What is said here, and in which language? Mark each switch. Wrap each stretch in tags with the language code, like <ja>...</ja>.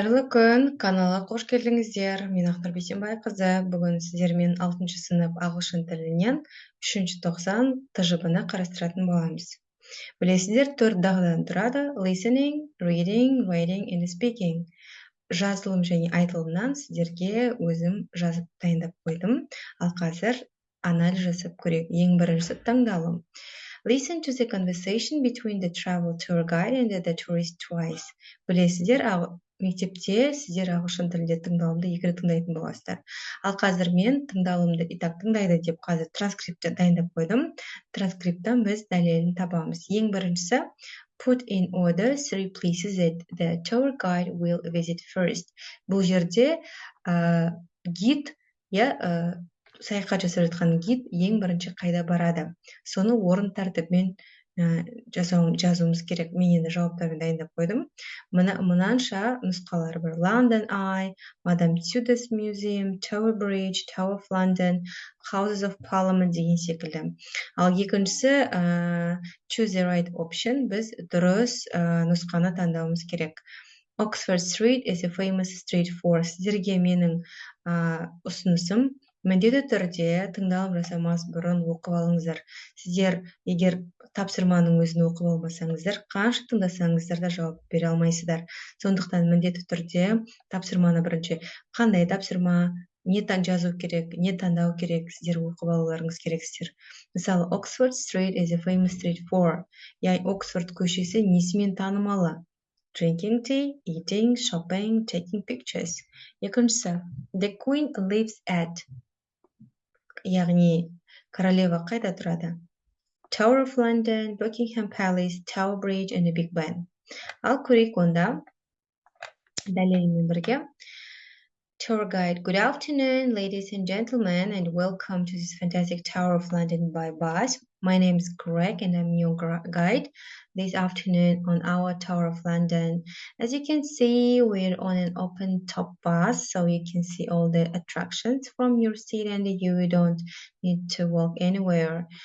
<kk>Қайырлы күн, каналға қош келдіңіздер. Мен Ақнұр Бейсенбайқызы. Бүгін сіздермен 6 сынып ағылшын тілінен 3-90 тжб-ны қарастыратын боламыз. Білесіздер, 4 дағдыдан тұрады:</kk> <en>listening, reading, writing and speaking.</en> <kk>Жазылым және айтылымнан сіздерге өзім жазып дайындап қойдым. Ал қазір анализ жасап көрейік. Ең біріншісі тыңдалым.</kk> <en>Listen to the conversation between the travel tour guide and the tourist twice.</en> <kk>Білесіздер, мектепте сіздер ағылшын тілінде тыңдалымды екі рет тыңдайтын боласыздар. Ал қазір мен тыңдалымды</kk> <ru>итак</ru> <kk>тыңдайды деп қазір транскриптті дайындап қойдым. Транскрипттан біз дәлелін табамыз. Ең біріншісі,</kk> <en>put in order 3 places that the tour guide will visit first.</en> <kk>Бұл жерде гид, саяхат жасап жатқан гид ең бірінші қайда барады, соны орын тәртібімен жазуымыз керек. Мен енді жауаптарын дайындап қойдым. Мынанша нұсқалары бар: London Eye, Madame Tussauds Museum, Tower Bridge, Tower of London, Houses of Parliament деген секілді. Ал екіншісі,</kk> <en>choose the right option.</en> <kk>Біз дұрыс нұсқаны таңдауымыз керек.</kk> <en>Oxford Street is a famous street for.</en> <kk>Сіздерге менің ұсынысым, міндетті түрде тыңдалым жасамас бұрын оқып алыңыздар. Сіздер егер тапсырманың өзін оқып алмасаңыздар, қанша тыңдасаңыздар да жауап бере алмайсыздар. Сондықтан міндетті түрде тапсырманы бірінші қандай тапсырма, не жазу керек, не таңдау керек, сіздер оқып алуларыңыз керексіздер. Мысалы,</kk> <en>Oxford Street is a famous street for.</en> <kk>Оксфорд көшесі несімен танымалы?</kk> <en>Drinking tea, eating, shopping, taking pictures.</en> <kk>Екіншісі,</kk> <en>the queen lives at.</en> <kk>Яғни королева қайда тұрады?</kk> <en>Tower of London, Buckingham Palace, Tower Bridge and the Big Ben.</en> <kk>Ал көрейік онда дәлелімен бірге.</kk> <en>Tour guide: Good afternoon, ladies and gentlemen, and welcome to this fantastic Tower of London by bus. My name is Greg and I'm your guide this afternoon on our Tower of London. As you can see, we're on an open top bus, so you can see all the attractions from your seat and you don't need to walk anywhere.</en>